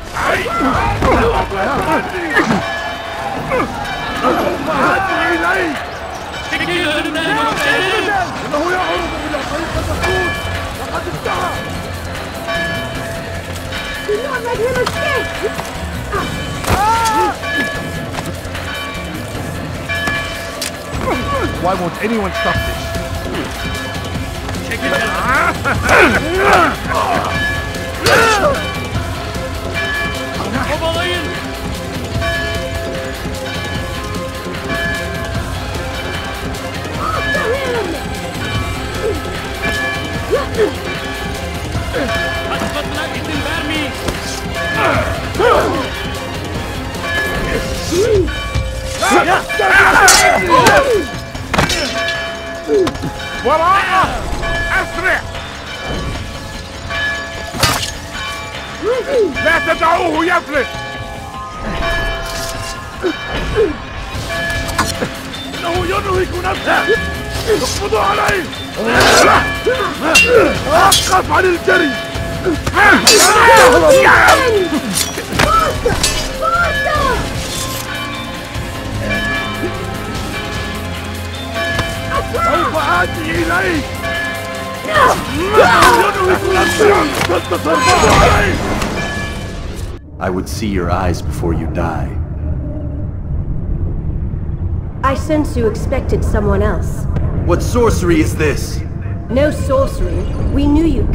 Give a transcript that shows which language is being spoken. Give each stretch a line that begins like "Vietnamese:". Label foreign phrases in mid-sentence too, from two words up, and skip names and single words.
English: Do not let him escape! Why won't anyone stop this? Check it out!
Turkish: Kovalayın! Kaçmasına izin vermeyin!
Arabic: وراءه! أسرع! لا تدعوه يفلت! إنه ينهك نفسه! اقبضوا عليه! توقف عن الجري! سوف آتي إليك!
English: I would see your eyes before you die. I sense you expected someone else. What sorcery is this? No sorcery. We knew you'd come.